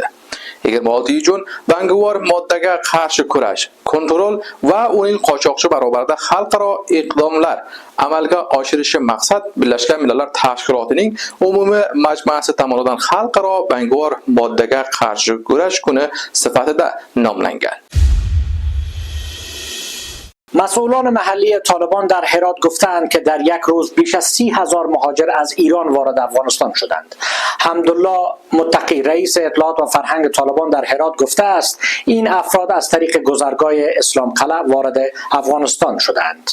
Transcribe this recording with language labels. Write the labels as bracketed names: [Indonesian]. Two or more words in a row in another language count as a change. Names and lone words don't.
[Uzbek] 26 iyun bangovor moddaga qarshi kurash, kontrol va uning qochoqchi barobarida xalqaro iqdomlar amalga oshirishi maqsad Birlashgan Millatlar Tashkilotining umumiy majmuasi tomonidan xalqaro bangovor moddaga qarshi kurash kuni sifatida nomlangan. [Persian] مسئولان محلی طالبان در هرات گفتند که در یک روز بیش از 30,000 مهاجر از ایران وارد افغانستان شدند. حمدالله متقی، رئیس اطلاعات و فرهنگ طالبان، در هرات گفته است این افراد از طریق گذرگاه اسلام قلعه وارد افغانستان شدند.